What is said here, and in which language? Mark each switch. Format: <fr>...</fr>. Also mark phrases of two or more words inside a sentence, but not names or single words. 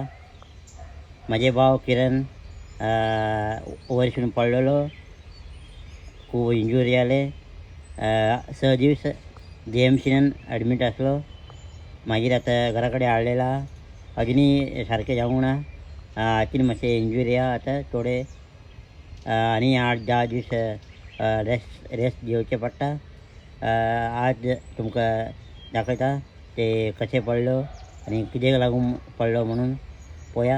<kok>माझे भाव किरण वरसून पडलेलो, खूप इंजुरी आले. 6 दिवस JMCन ॲडमिट असलो. मागीर आता घराकडे आलेला अजूनही सारखे जाऊ ना. आखीन मातशें इंजुरी आहा आता थोडे. आणि 8-10 दिवस रेस्ट घेवचे पडटा. आज तुमका दाखयता ते कशें पडलो आणि कितें लागून पडलो म्हणून पळोवया.</kok>